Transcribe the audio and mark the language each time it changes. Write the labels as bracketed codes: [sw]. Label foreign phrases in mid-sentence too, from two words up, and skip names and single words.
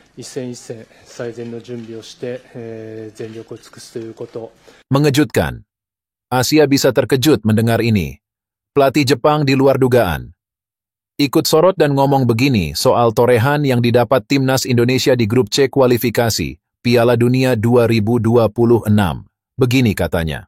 [ja] 一戦一戦最善の準備をして、全力を尽くすということ。 [id] Mengejutkan. Asia bisa terkejut mendengar ini. Pelatih Jepang di luar dugaan. Ikut sorot dan ngomong begini soal torehan yang didapat timnas Indonesia di grup C kualifikasi Piala Dunia 2026. Begini katanya.